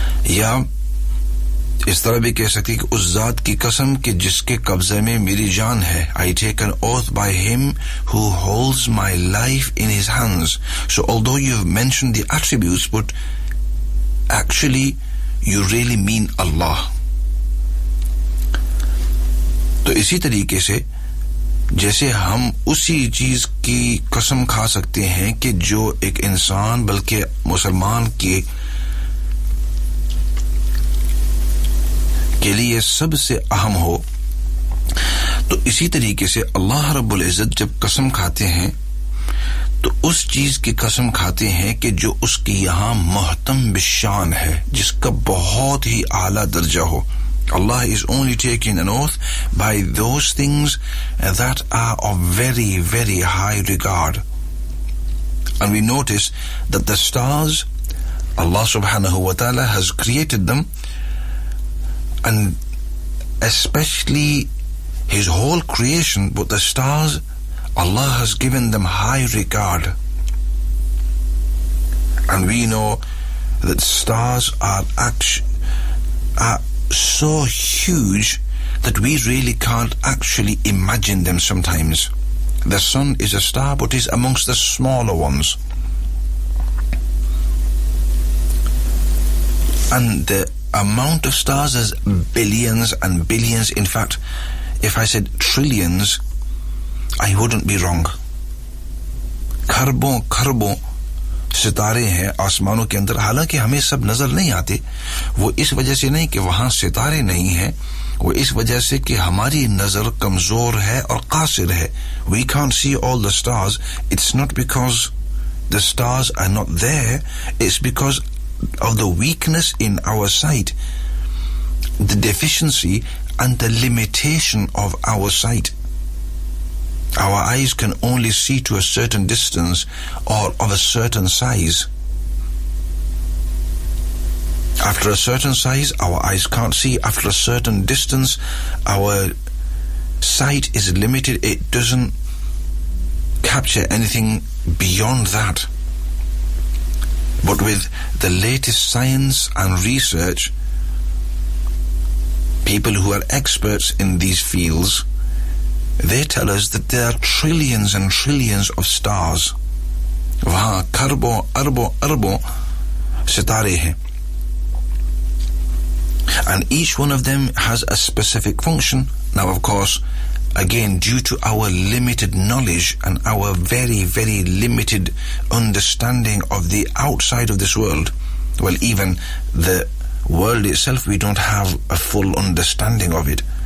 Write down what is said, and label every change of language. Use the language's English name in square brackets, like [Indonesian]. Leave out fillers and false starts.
[Urdu] یا اس طرح بھی کہہ سکتے کہ اس ذات کی قسم کہ جس کے قبضے میں میری جان ہے. [English] I take an oath by him who holds my life in his hands. So although you have mentioned the attributes, but actually you really mean Allah. [Urdu] تو اسی طریقے سے جیسے ہم اسی چیز کی قسم کھا سکتے ہیں کہ جو ایک انسان بلکہ مسلمان کے لیے سب سے اہم ہو, تو اسی طریقے سے اللہ رب العزت جب قسم کھاتے ہیں تو اس چیز کی قسم کھاتے ہیں کہ جو اس کی یہاں محتم بشان ہے, جس کا بہت ہی اعلیٰ درجہ ہو. [English] Allah is only taking an oath by those things that are of very, very high regard. And we notice that the stars, Allah subhanahu wa ta'ala has created them, and especially His whole creation, but the stars, Allah has given them high regard. And we know that stars are so huge that we really can't actually imagine them sometimes. The sun is a star, but is amongst the smaller ones. And the amount of stars is billions and billions. In fact, if I said trillions, I wouldn't be wrong. Karbon, karbon. [Urdu] ستارے ہیں آسمانوں کے اندر, حالانکہ ہمیں سب نظر نہیں آتے. وہ اس وجہ سے نہیں کہ وہاں ستارے نہیں ہیں, وہ اس وجہ سے کہ ہماری نظر کمزور ہے اور قاصر ہے. [English] We can't see all the stars. It's not because the stars are not there, it's because of the weakness in our sight, the deficiency and the limitation of our sight. Our eyes can only see to a certain distance or of a certain size. After a certain size, our eyes can't see. After a certain distance, our sight is limited. It doesn't capture anything beyond that. But with the latest science and research, people who are experts in these fields, they tell us that there are trillions and trillions of stars. [Urdu] وہاں کربوں اربوں اربوں ستارے ہیں. [English] And each one of them has a specific function. Now, of course, again, due to our limited knowledge and our very, very limited understanding of the outside of this world, well, even the world itself, we don't have a full understanding of it.